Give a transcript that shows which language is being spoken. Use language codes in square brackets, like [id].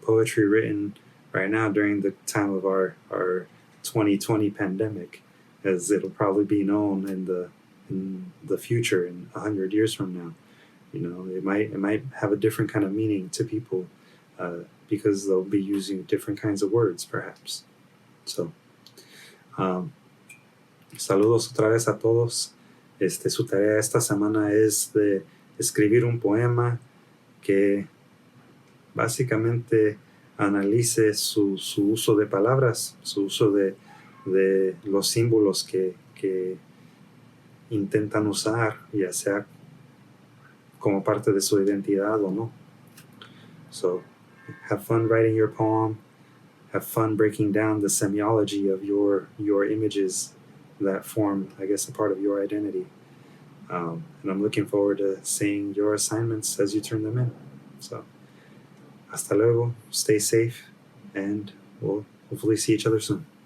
[en] Poetry written right now during the time of our 2020 pandemic, as it'll probably be known in the future, in 100 years from now. It might have a different kind of meaning to people because they'll be using different kinds of words, perhaps. [es] So, saludos otra vez a todos. Su tarea esta semana es de escribir un poema que básicamente analice su uso de palabras, su uso de los símbolos que intentan usar, ya sea como parte de su identidad o no. [en] So have fun writing your poem. Have fun breaking down the semiology of your images that form, I guess, a part of your identity. And I'm looking forward to seeing your assignments as you turn them in. So [es] hasta luego, [en] stay safe, and we'll hopefully see each other soon.